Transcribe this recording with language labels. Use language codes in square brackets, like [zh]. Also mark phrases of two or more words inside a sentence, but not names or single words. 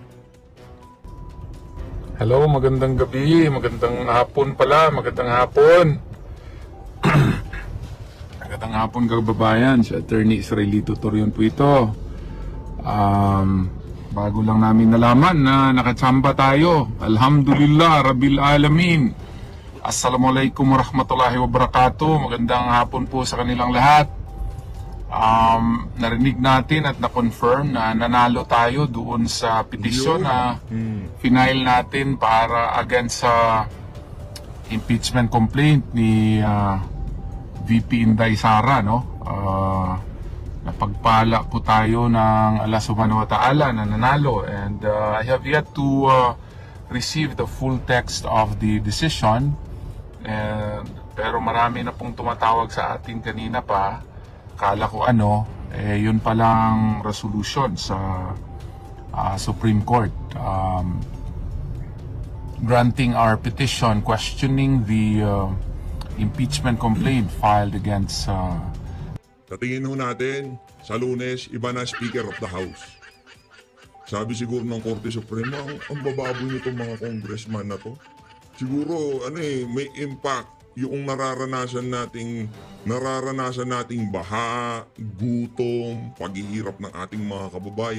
[tl] Hello, magandang gabi, magandang hapon pala, magandang hapon. Magandang hapon kababayan, si Atty. Israelito Torion po ito. Bago lang namin nalaman na nakatsamba tayo. [ar] الحمد لله رب العالمين. السلام عليكم ورحمة الله وبركاته. [tl] Magandang hapon po sa kanilang lahat. Narinig natin at na-confirm na nanalo tayo doon sa petisyon na final natin para against sa impeachment complaint ni VP Inday Sara, no? Napagpala po tayo ng Allah [ar] سبحانه وتعالى [tl] na nanalo, [en] and I have yet to receive the full text of the decision, [tl] pero marami na pong tumatawag sa atin kanina pa. Kala ko yun palang [en] resolution sa Supreme Court granting our petition questioning the impeachment complaint filed against [tl] Sa tingin ho natin, sa Lunes, iba na Speaker of the House. Sabi siguro ng Korte Suprema, ang bababoy nitong mga congressman na to. Siguro, may impact yung nararanasan nating baha, gutom, paghihirap ng ating mga kababayan.